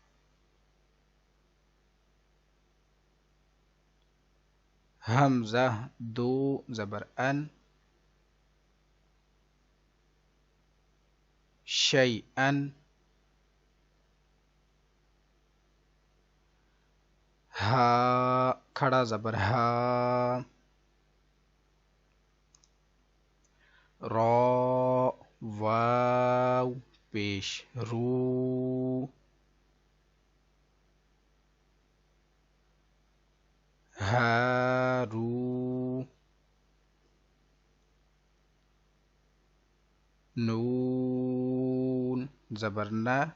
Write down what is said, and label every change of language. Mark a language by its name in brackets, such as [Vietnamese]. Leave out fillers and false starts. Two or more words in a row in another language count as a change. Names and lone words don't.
[Urdu] حمزہ دو زبر ان شیئن ہا کھڑا زبر ہا را واو پیش رو ہارو نون زبر نہ